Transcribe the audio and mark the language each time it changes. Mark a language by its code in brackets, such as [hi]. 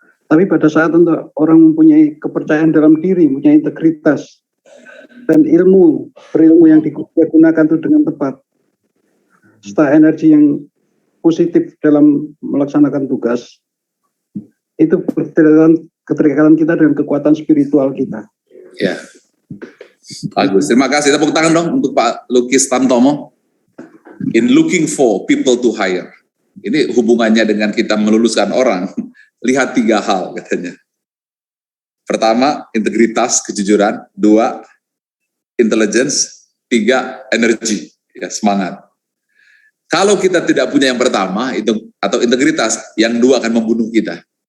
[id] Tapi pada saat untuk orang mempunyai kepercayaan dalam diri, mempunyai integritas, dan berilmu yang digunakan itu dengan tepat, serta energi yang positif dalam melaksanakan tugas, itu keterikatan kita dengan kekuatan spiritual kita. Ya, bagus. Terima kasih. Tepuk tangan dong untuk Pak Lukis Tamtomo. [en] In looking for people to hire. [id] Ini hubungannya dengan kita meluluskan orang. Lihat 3 hal katanya. Pertama, integritas, kejujuran. 2, intelligence. 3, energi, ya, semangat. Kalau kita tidak punya yang pertama itu atau integritas, yang 2 akan membunuh kita.